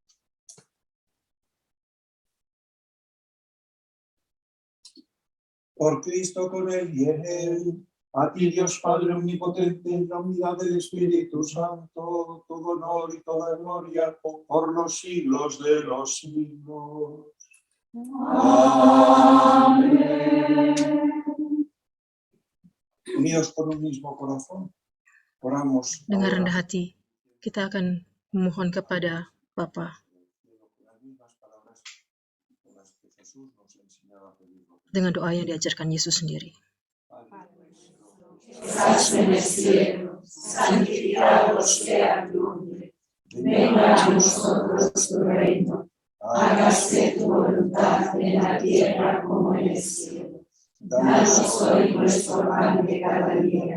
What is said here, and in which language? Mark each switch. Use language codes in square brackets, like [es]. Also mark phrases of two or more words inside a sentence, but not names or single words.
[es] Por Cristo, con él y en él, a ti Dios Padre omnipotente, en la unidad del Espíritu Santo, todo honor y toda gloria por los siglos de los siglos. Amén. Unidos por un mismo corazón, oramos. [id] Dengan ahora. rendah hati, kita akan memohon kepada Bapa dengan doa yang diajarkan Yesus sendiri. [es] Estás en el cielo, santificado sea tu nombre. Venga a nosotros tu reino. Hágase tu voluntad en la tierra como en el cielo. Danos hoy nuestro pan de cada día.